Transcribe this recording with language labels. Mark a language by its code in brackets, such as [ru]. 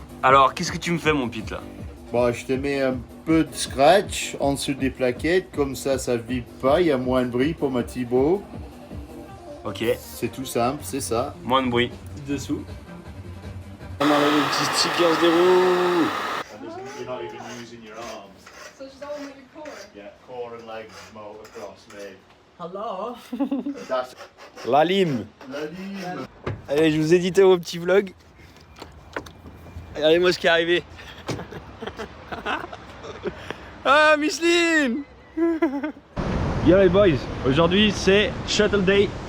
[fr] Alors qu'est-ce que tu me fais mon pit là? Bon, je te mets un peu de scratch en dessous des plaquettes, comme ça vibre pas, il y a moins de bruit pour ma Thibaut. Ok. C'est tout simple, c'est ça. Moins de bruit. Dessous. On a les petits stickers des roues. [en] You're not even using your arms. So she's all in your core? Yeah, core and legs, motor across, mate. Hello. [fr] La lime. Allez, je vous ai édité vos petits vlogs. Regardez-moi ce qui est arrivé. Ah, Micheline. Yo les boys, aujourd'hui c'est Shuttle Day.